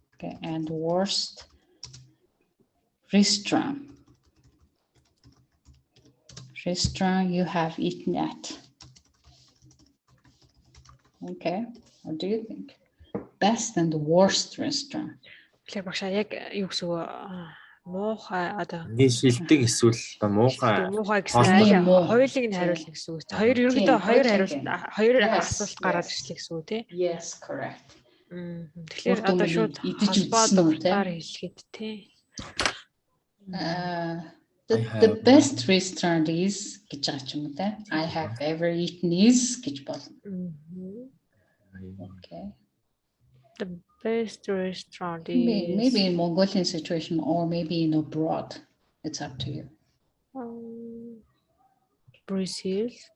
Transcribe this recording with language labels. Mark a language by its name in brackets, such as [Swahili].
[English] Okay, and worst restaurant you have eaten at. Okay, what do you think? Best and worst restaurant. [Mongolian] Тэгэхээр багшаа яг юу гэсэн үг муухай одоо Нэг шилдэг эсвэл муухай. муухай гэсэн Аль муу? хоёулыг нь хариулна гэсэн үг. Хоёр ерөнхийдөө хоёр хариулт хоёр асуулт гараад ирчлээ гэсэн үг тий. [English] Yes, correct. [Mongolian] Тэгэхээр одоо шууд холбоод уртаар хэлэхэд тий. [English] The best restaurant is [Mongolian] гэж байгаа ч юм уу те. [English] I have ever eaten is [Mongolian] гэж болно. [English] Okay. The best restaurant is Maybe in Mongolian situation or maybe in abroad. It's up to you. Brazil.